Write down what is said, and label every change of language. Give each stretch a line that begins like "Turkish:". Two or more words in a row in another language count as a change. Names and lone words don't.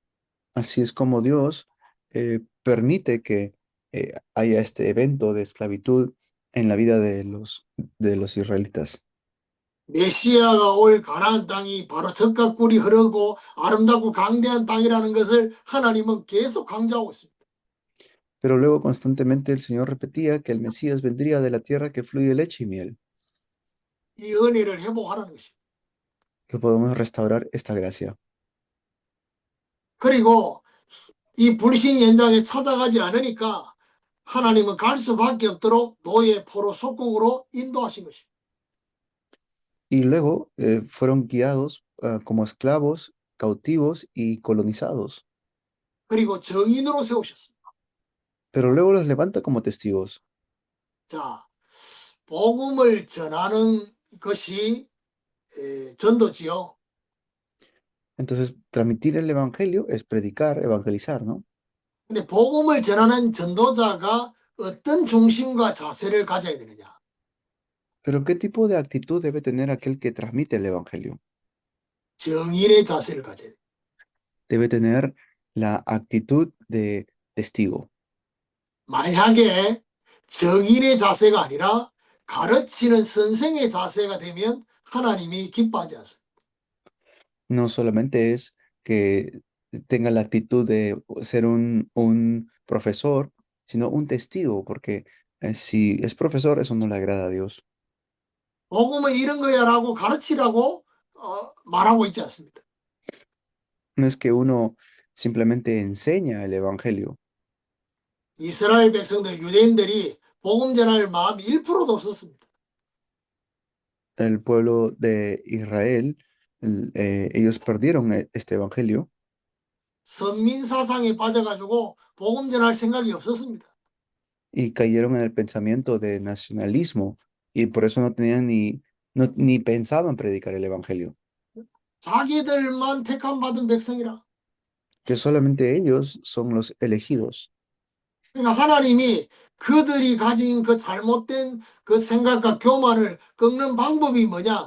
Spanish: Así es como Dios permite que haya este evento de esclavitud en la vida de los israelitas.
Korean: 메시아가 올 가나안 땅이 바로 젖과 꿀이 흐르고 아름답고 강대한 땅이라는 것을 하나님은 계속 강조하고 있습니다.
Spanish: Pero luego constantemente el Señor repetía que el Mesías vendría de la tierra que fluye leche y miel,
Korean: 이 은혜를 회복하라는 것입니다.
Spanish: que podemos restaurar esta gracia.
Korean: 그리고 이 불신 현장에 찾아가지 않으니까 하나님은 갈 수밖에 없도록 노예 포로 속국으로 인도하신 것입니다.
Spanish: Y luego fueron guiados como esclavos, cautivos y colonizados.
Korean: 그리고 정인으로 세우셨습니다.
Spanish: Pero luego los levanta como testigos.
Korean: 자, 복음을 전하는 것이 전도지요.
Spanish: Entonces, transmitir el evangelio es predicar, evangelizar, ¿no?
Korean: 근데 복음을 전하는 전도자가 어떤 중심과 자세를 가져야 되느냐?
Spanish: Pero ¿qué tipo de actitud debe tener aquel que transmite el evangelio?
Korean: 정인의 자세를 가져야 돼.
Spanish: Debe tener la actitud de testigo.
Korean: 만약에 정인의 자세가 아니라 가르치는 선생의 자세가 되면 하나님이 기뻐하지 않습니다.
Spanish: No solamente es que tenga la actitud de ser un profesor, sino un testigo, porque si es profesor, eso no le agrada a Dios.
Korean: 복음은 이런 거야라고 가르치라고 말하고 있지 않습니다.
Spanish: No es que uno simplemente enseña el evangelio.
Korean: 이스라엘 백성들, 유대인들이 복음 전할 마음이 1%도 없었습니다.
Spanish: El pueblo de Israel, ellos perdieron este evangelio
Korean: 선민 사상에 빠져가지고 복음 전할 생각이 없었습니다.
Spanish: y cayeron en el pensamiento de nacionalismo y por eso no tenían ni pensaban predicar el evangelio,
Korean: 자기들만 택함 받은 백성이라.
Spanish: que solamente ellos son los elegidos.
Korean: 그러니까 하나님이 그들이 가진 그 잘못된 그 생각과 교만을 꺾는 방법이 뭐냐?